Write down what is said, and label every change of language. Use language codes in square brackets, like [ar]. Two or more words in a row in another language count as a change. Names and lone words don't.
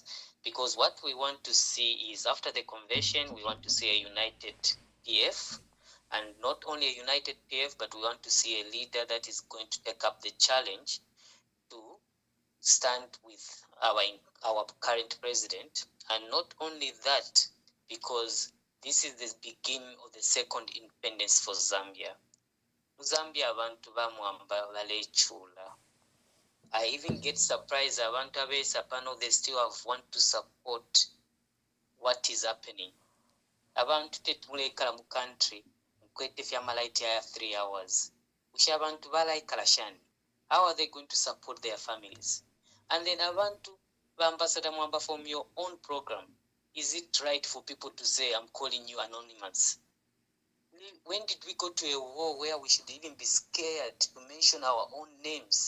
[en] Because what we want to see is, after the convention, we want to see a united PF, and not only a united PF, but we want to see a leader that is going to take up the challenge to stand with our current president. And not only that, because this is the beginning of the second independence for Zambia. [bem] Zambia abantu bamwamba balechula. [en] I even get surprised [bem] abantu abesapano [en] they still want to support what is happening. [bem] Abantu tetumulekala mu country mkwete fyamalaiti ya 3 hours. Ushi abantu balaikala shani. [en] How are they going to support their families? And then abantu Ambassador Mwamba, from your own program, is it right for people to say, I'm calling you anonymous? When did we go to a war where we should even be scared to mention our own names?